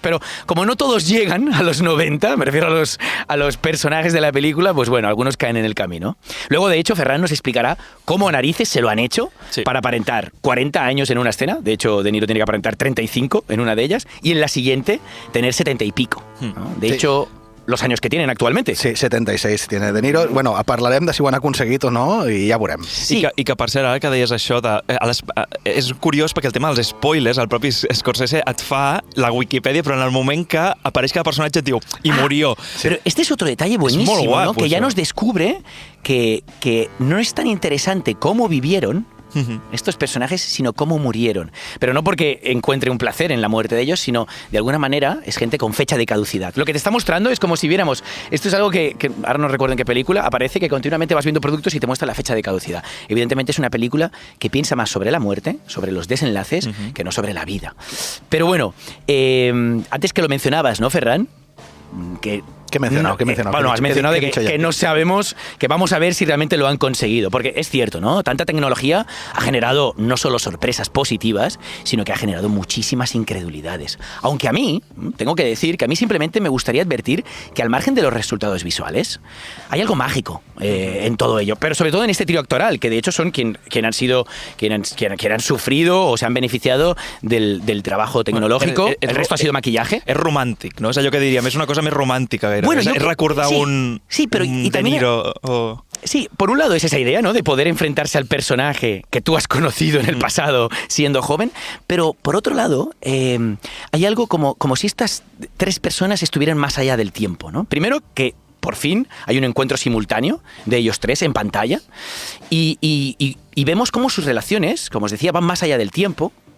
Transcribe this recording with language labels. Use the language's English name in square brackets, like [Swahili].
[Spanish] Pero como no todos llegan a los 90, me refiero a los personajes de la película, pues bueno, algunos caen en el camino. Luego, de hecho, Ferran nos explicará cómo narices se lo han hecho para aparentar 40 años en una escena. De hecho, De Niro tiene que aparentar 35 en una de ellas, y en la siguiente tener 70 y pico, ¿no? De hecho, los años que tienen actualmente. Sí, 76 tiene De Niro. [Catalan] Bueno, parlarem de si ho han aconseguit o no i ja veurem. Sí. I que per cert, ara que deies això, és curiós perquè el tema dels spoilers, el propi Scorsese et fa la Wikipedia, però en el moment que apareix cada personatge et diu, [Spanish] i murió. Pero este es otro detalle buenísimo, muy guapo, ¿no? Que ya eso. nos descubre que no es tan interesante cómo vivieron estos personajes, sino cómo murieron. Pero no porque encuentre un placer en la muerte de ellos, sino de alguna manera es gente con fecha de caducidad. Lo que te está mostrando es como si viéramos, esto es algo que ahora no recuerdo en qué película, aparece que continuamente vas viendo productos y te muestra la fecha de caducidad. Evidentemente es una película que piensa más sobre la muerte, sobre los desenlaces, que no sobre la vida. Pero bueno, antes que lo mencionabas, ¿no, Ferran? ¿Qué he mencionado? Bueno, has mencionado que no sabemos, que vamos a ver si realmente lo han conseguido. Porque es cierto, ¿no? Tanta tecnología ha generado no solo sorpresas positivas, sino que ha generado muchísimas incredulidades. Aunque a mí, tengo que decir que a mí simplemente me gustaría advertir que al margen de los resultados visuales, hay algo mágico en todo ello. Pero sobre todo en este trío actoral, que de hecho son quien han sufrido o se han beneficiado del trabajo tecnológico. El resto ha sido maquillaje. [Catalan] És romàntic, no? És allò que diríem, és una cosa més romàntica. [Spanish] Bueno, es recordar un De Niro. Sí, por un lado es esa idea, ¿no? De poder enfrentarse al personaje que tú has conocido en el pasado siendo joven, pero por otro lado hay algo como si estas 3 personas estuvieran más allá del tiempo, ¿no? Primero que por fin hay un encuentro simultáneo de ellos 3 en pantalla y vemos cómo sus relaciones, como os decía, van más allá del tiempo.